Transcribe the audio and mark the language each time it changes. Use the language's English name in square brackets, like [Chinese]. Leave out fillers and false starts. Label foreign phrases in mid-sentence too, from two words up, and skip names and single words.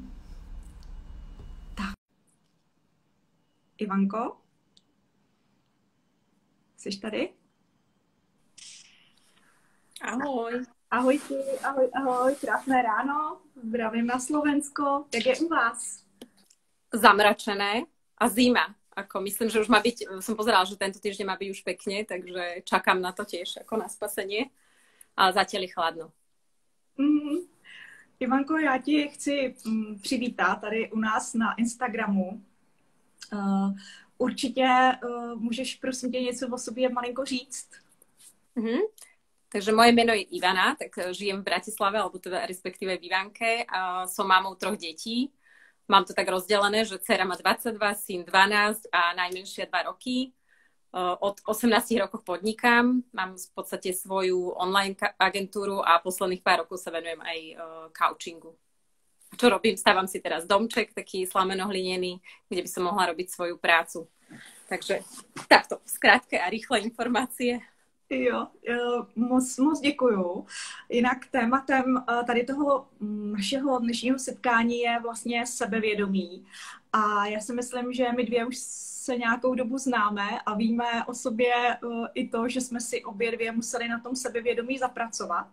[Czech] Tak. Ivanko? Jsi tady? Ahoj. Ahoj ti, ahoj, krásné ráno, zdravím na Slovensko, jak je u vás? [Slovak] Zamračené a zima. Myslím, že už má byť, som pozerala, že tento týždeň má byť už pekne, takže čakám na to tiež ako na spasenie, ale zatiaľ je chladno. [Czech] Ivanko, já ti chci přivítat tady u nás na Instagramu. Určitě můžeš prosím tě něco o sobě malinko říct? [Slovak] Takže moje meno je Ivana, tak žijem v Bratislave, alebo teda respektíve v Ivanke. Som mámou 3 detí. Mám to tak rozdelené, že dcera má 22, syn 12 a najmenšia 2 roky. Od 18 rokov podnikám. Mám v podstate svoju online agentúru a posledných pár rokov sa venujem aj coachingu. Čo robím? Stávam si teraz domček, taký slameno-hlinený, kde by som mohla robiť svoju prácu. Takže takto, skrátke a rýchle informácie. [Czech] Jo, moc děkuju. Jinak tématem tady toho našeho dnešního setkání je vlastně sebevědomí. A já si myslím, že my dvě už se nějakou dobu známe a víme o sobě i to, že jsme si obě dvě museli na tom sebevědomí zapracovat.